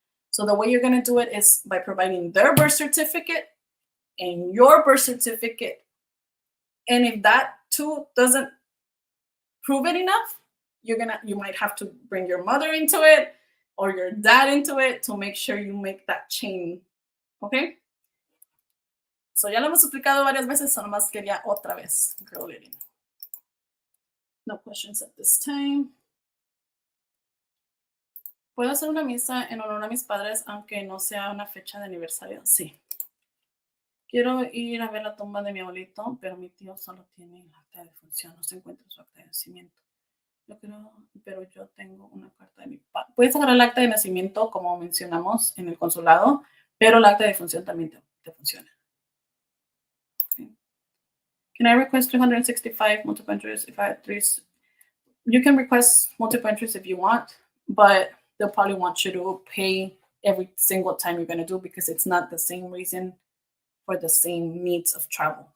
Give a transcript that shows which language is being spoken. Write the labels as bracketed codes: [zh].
[en] So the way you're going to do it is by providing their birth certificate and your birth certificate. And if that too doesn't prove it enough, you might have to bring your mother into it or your dad into it to make sure you make that chain. Okay? [es] So ya lo hemos explicado varias veces, so nomás quería otra vez. [en] No questions at this time. [es] ¿Puedo hacer una misa en honor a mis padres aunque no sea una fecha de aniversario? Sí. Quiero ir a ver la tumba de mi abuelito, pero mi tío solo tiene el acta de defunción, no se encuentra su acta de nacimiento. Yo creo, pero yo tengo una carta de mi padre. Puedes agarrar el acta de nacimiento, como mencionamos en el consulado, pero el acta de defunción también te funciona. [en] Okay. Can I request 365 multiple entries if I had 3? You can request multiple entries if you want, but they'll probably want you to pay every single time you're going to do because it's not the same reason for the same needs of travel.